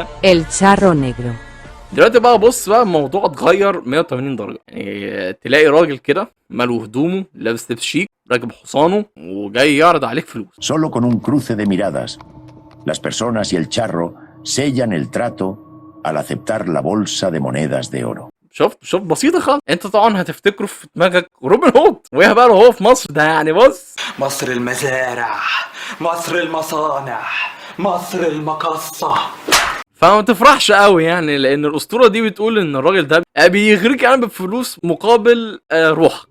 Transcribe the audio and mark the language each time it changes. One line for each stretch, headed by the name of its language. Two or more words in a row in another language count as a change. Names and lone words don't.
Arabic: El charro negro. دلوقتي بقى بص بقى الموضوع اتغير 180 درجه. يعني تلاقي راجل كده ماله هدومه، لابس لبس شيك، راكب حصانه وجاي يعرض عليك فلوس.
Spanish: Solo con un cruce de miradas, las personas y el charro sellan el trato al aceptar la bolsa de monedas de oro.
Arabic: شفت بسيطه خالص. انت طبعا هتفتكره في دماغك روبن هود، ويا بقى هو في مصر ده يعني بص مصر المزارع، مصر المصانع، مصر المقصة. فما تفرحش قوي يعني، لان الاسطوره دي بتقول ان الراجل ده بيغريك يعني بفلوس مقابل روحك.